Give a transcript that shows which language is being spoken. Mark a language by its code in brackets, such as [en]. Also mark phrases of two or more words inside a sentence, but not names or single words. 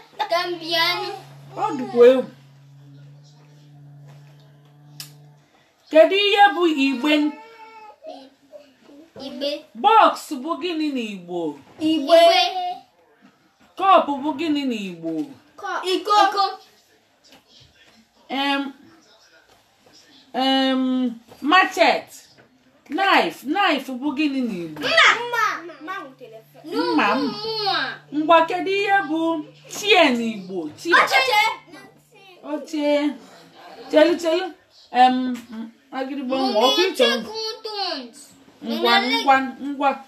[ig] Ka m bịa nụ. Ọ dịkwa egwu. Kedu ihe bụ igbe? Igbe. Box bụ gịnị n'Igbo? Igbe. Cup bụ gịnị n'Igbo? Cup. Iko. Iko. [en] Em, em, machete. [ig] Knife, knife bụ gịnị n'Igbo? Mma. Mma. Mma. Mma, mma. Ngwa, kedu ihe bụ chair n'Igbo? Chair. Oche. Oche. Chelu, chelu. Em, agịrịgba nwa, ọkụ ịchọ. Ngwa, ngwa, ngwa.